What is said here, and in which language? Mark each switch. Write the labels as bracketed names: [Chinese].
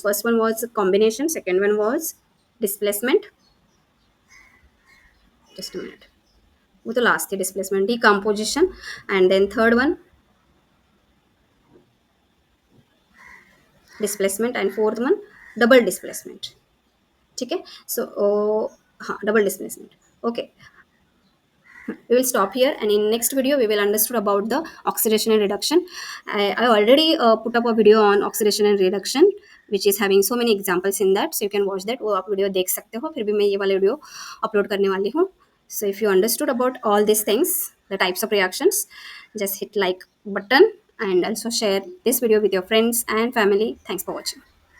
[English] First one was combination, second one was displacement. Just a minute. [Hindi] वो तो last थी [English] displacement, decomposition, and then third one displacement, and fourth one double displacement, [Hindi] ठीक है। [English] So हाँ, double displacement, okay. We will stop here, and in next video we will understood about the oxidation and reduction. I already put up a video on oxidation and reduction which is having so many examples in that, so you can watch that. [Hindi] वो आप video देख सकते हो, फिर भी मैं ये वाला वीडियो अपलोड करने वाली हूँ. [English] So if you understood about all these things, the types of reactions, just hit like button and also share this video with your friends and family. Thanks for watching.